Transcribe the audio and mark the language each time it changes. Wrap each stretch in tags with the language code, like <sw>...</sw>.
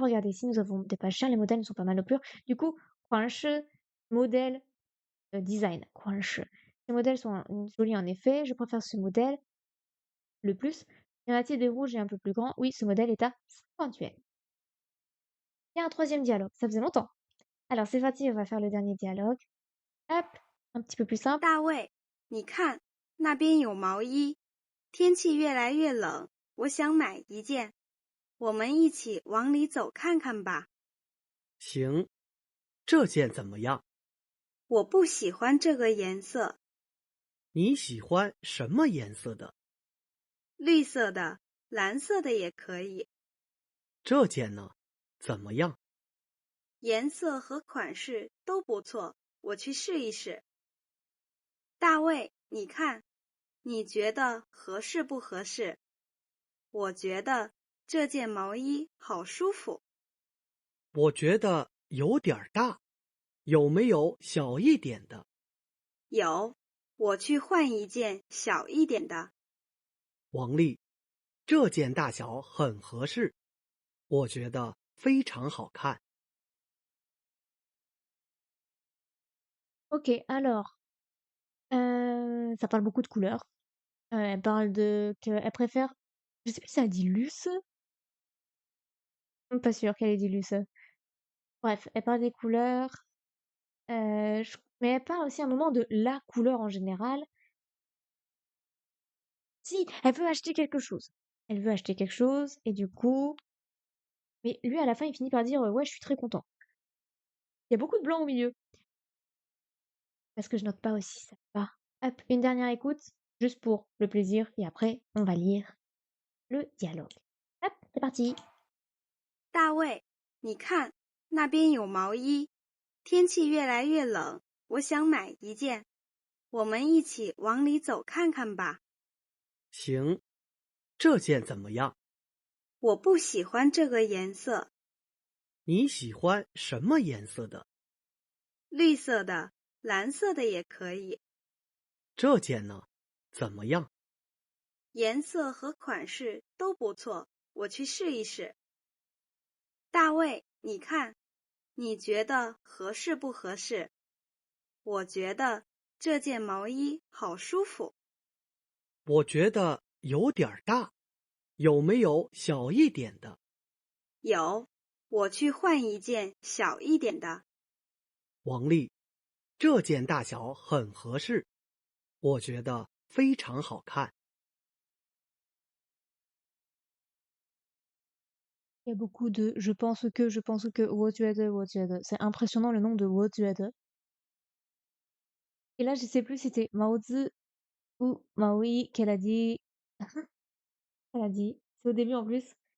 <fr>Regardez ici, nous avons des pas chers. Les modèles ne sont pas mal au plus. Du coup, Quanshi, modèle, design. Quanshi. Ces modèles sont jolis en effet. Je préfère ce modèle. Le plus. Y en a-t-il des rouges et un peu plus grands? Oui, ce modèle est à 50 yuan. Il y a un troisième dialogue. Ça faisait longtemps. Alors, c'est parti, on va faire le dernier dialogue. Hop, un petit peu plus simple.</fr> <zh>大卫，你看，那边有毛衣，天气越来越冷，我想买一件。我们一起往里走看看吧。行，这件怎么样？我不喜欢这个颜色，你喜欢什么颜色的？绿色的、蓝色的也可以，这件呢？怎么样？颜色和款式都不错，我去试一试。大卫，你看，你觉得合适不合适？我觉得这件毛衣好舒服。我觉得有点儿大，有没有小一点的？有，我去换一件小一点的。王丽，这件大小很合适，我觉得非常好看。</zh> <fr>Ok, alors, ça parle beaucoup de couleurs. Elle parle qu'elle préfère, je sais plus si ça dit luce. Pas sûre qu'elle ait dit luce. Bref, elle parle des couleurs. Mais elle parle aussi à un moment de la couleur en général. Si, elle veut acheter quelque chose. Elle veut acheter quelque chose et du coup, Mais lui, à la fin, il finit par dire, «Ouais, je suis très content». Il y a beaucoup de blanc au milieu. Parce que je note pas aussi, ça va pas. Hop, une dernière écoute, juste pour le plaisir, et après, on va lire le dialogue. Hop, c'est parti.</fr> <zh>大卫，你看，那边有毛衣，天气越来越冷，我想买一件。我们一起往里走看看吧。行，这件怎么样？我不喜欢这个颜色，你喜欢什么颜色的？绿色的、蓝色的也可以，这件呢？怎么样？颜色和款式都不错，我去试一试。大卫，你看，你觉得合适不合适？我觉得这件毛衣好舒服。我觉得有点儿大，有没有小一点的？有，我去换一件小一点的。王丽，这件大小很合适，我觉得非常好看。</zh> <fr>Il y a beaucoup de je pense que, wotuede. C'est impressionnant le nombre de wotuede. Et là, je sais plus si c'était Maozi ou Maui qu'elle a dit. Elle a dit. C'est au début en plus.</fr>